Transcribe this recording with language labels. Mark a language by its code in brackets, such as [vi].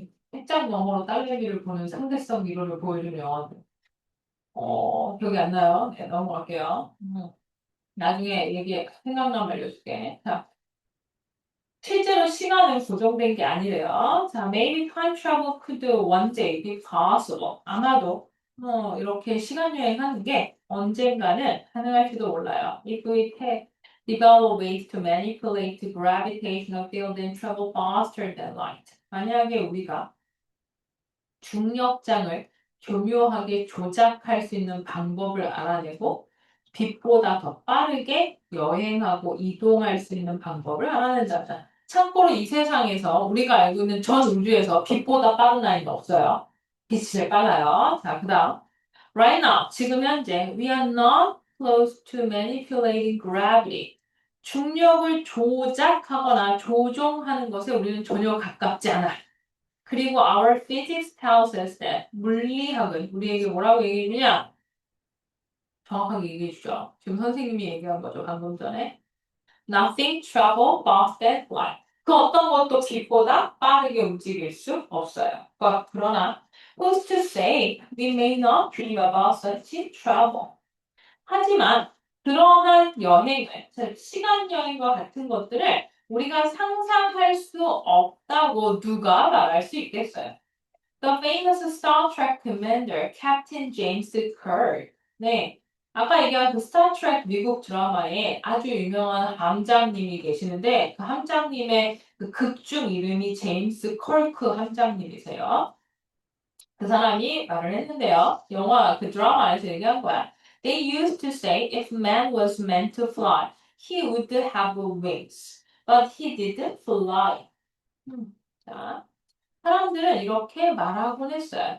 [ko] 책장 너머로 딸내미를 보는 상대성 이론을 보여주는 영화인데. 기억이 안 나요. 네, 넘어갈게요. 나중에 생각나면 알려줄게. 자, 실제로 시간은 고정된 게 아니래요. [en] 자, maybe time travel could one day be possible. [ko] 아마도 이렇게 시간 여행하는 게 언젠가는 가능할지도 몰라요. [en] If we develop ways to manipulate the gravitational field and travel faster than light. [ko] 만약에 우리가 중력장을 교묘하게 조작할 수 있는 방법을 알아내고 빛보다 더 빠르게 여행하고 이동할 수 있는 방법을 알아낸다면 참고로 이 세상에서 우리가 알고 있는 전 우주에서 빛보다 빠른 아이는 없어요. 빛이 제일 빨라요. 자, 그 다음 [en] Right now, [ko] 지금 현재 [en] we are not close to manipulating gravity. [ko] 중력을 조작하거나 조종하는 것에 우리는 전혀 가깝지 않아. 그리고 [en] our physics tells us that [ko] 물리학은 우리에게 뭐라고 얘기해주냐? 정확하게 얘기해주죠. 지금 선생님이 얘기한 거죠. 방금 전에. [en] Nothing travel faster than light. [ko] 그 어떤 것도 빛보다 빠르게 움직일 수 없어요. 그러나 [en] who's to say we may not dream about such travel. [ko] 하지만 그러한 여행을, 즉 시간 여행과 같은 것들을 우리가 상상할 수 없다고 누가 말할 수 있겠어요? [en] The famous Star Trek commander Captain James Kirk. [ko] 네. 아까 얘기한 그 스타트랙 미국 드라마에 아주 유명한 함장님이 계시는데 그 함장님의 그 극중 이름이 제임스 컬크 함장님이세요. 그 사람이 말을 했는데요. 영화 그 드라마에서 얘기한 거야. [en] They used to say if man was meant to fly, he would have wings. But he didn't fly. [ko] 자, 사람들은 이렇게 말하곤 했어요.